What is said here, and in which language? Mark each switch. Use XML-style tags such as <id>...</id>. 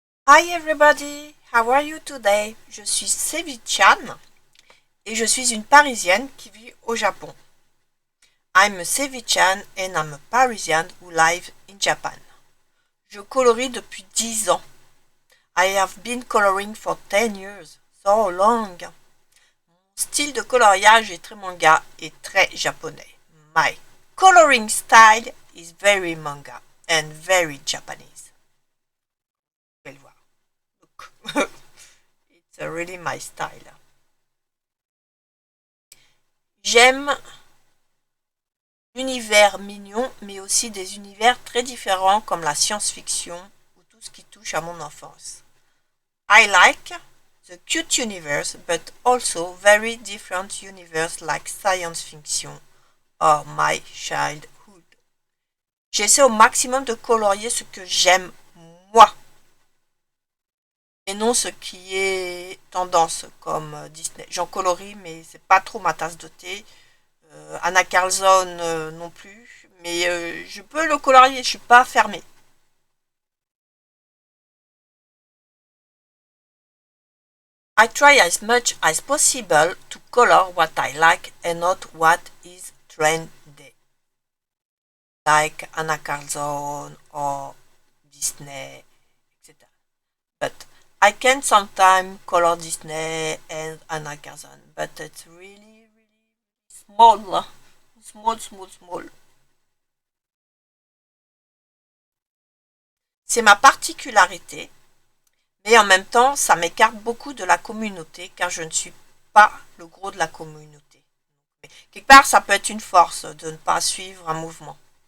<en>Hi everybody, how are you today?</en> <fr>Je suis Sevi-chan et je suis une Parisienne qui vit au Japon.</fr> <en>I'm a Sevi-chan and I'm a Parisian who lives in Japan.</en> <fr>Je colorie depuis 10 ans.</fr> <en>I have been coloring for 10 years, so long.</en> <fr>Mon style de coloriage est très manga et très japonais.</fr> <en>My coloring style is very manga and very Japanese.</en> <fr>Vous pouvez le voir.</fr> <en>Look. It's really my style.</en> <fr>J'aime l'univers mignon, mais aussi des univers très différents comme la science-fiction ou tout ce qui touche à mon enfance.</fr> <en>I like the cute universe, but also very different universe like science fiction or my childhood.</en> <fr>J'essaie au maximum de colorier ce que j'aime moi, et non ce qui est tendance comme Disney. J'en colorie, mais c'est pas trop ma tasse de thé. Anna Carlson non plus, mais je peux le colorier, je suis pas fermée.</fr> <en>I try as much as possible to color what I like and not what is trendy, like Anna Carlson or Disney, etc. But I can sometimes color Disney and Anna Carlson, but it's really, really small, small.</en> <fr>C'est ma particularité, mais en même temps, ça m'écarte beaucoup de la communauté car je ne suis pas le gros de la communauté. Mais quelque part, ça peut être une force de ne pas suivre un mouvement.</fr>